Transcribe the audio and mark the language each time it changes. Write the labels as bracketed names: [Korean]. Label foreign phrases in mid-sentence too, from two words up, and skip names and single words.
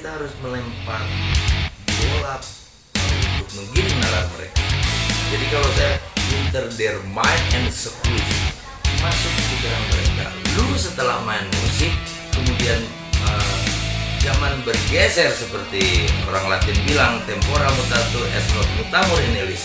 [Indonesian] kita harus melempar bola untuk menggiring nalar mereka. Jadi kalau saya [English] enter their mind and squeeze, [Indonesian] masuk ke pikiran mereka. Lu setelah main musik, kemudian zaman bergeser seperti orang Latin bilang [Latin] tempora mutatur est not mutamur in illis.